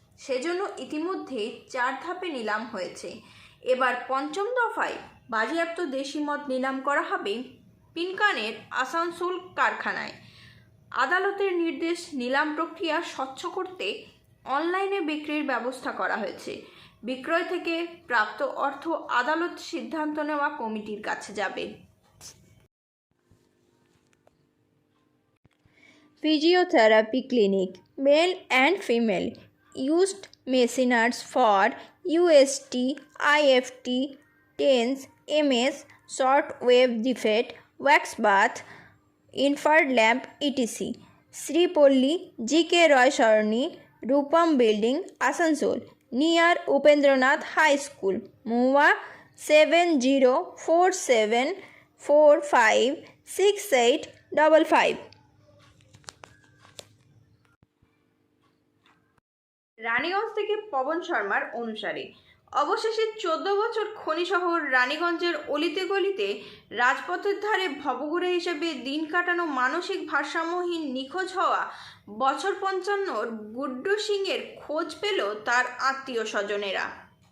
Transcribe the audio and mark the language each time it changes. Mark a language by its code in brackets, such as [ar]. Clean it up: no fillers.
[bn] সেজন্য ইতিমধ্যে 4 ধাপে নিলাম হয়েছে। এবার পঞ্চম দফায় বাজেয়াপ্ত দেশি মদ নিলাম করা হবে পিনকনের আসানসোল কারখানায়। আদালতের নির্দেশ, নিলাম প্রক্রিয়া স্বচ্ছ করতে অনলাইনে বিক্রির ব্যবস্থা করা হয়েছে। বিক্রয় থেকে প্রাপ্ত অর্থ আদালত সিদ্ধান্ত নেওয়া কমিটির কাছে যাবে। [en] Physiotherapy clinic, male and female, used machineries for UST, IFT, TENS, MS, short wave defect, wax bath, infrared lamp, etc. Sri Polli, GK Roy Saroni, Rupam Building, Asansol, near Upendranath High School, Mumbai 7047456855। [bn] Raniganj থেকে পবন শর্মার অনুসারে অবশেষে 14 বছর খনি শহর রানীগঞ্জের অলিতে গলিতে রাজপথের ধারে ভবঘুরে হিসেবে দিন কাটানো মানসিক ভারসাম্যহীন নিখোঁজ হওয়া বছর 55 গুড্ডু সিংয়ের খোঁজ পেল তার আত্মীয় স্বজনেরা।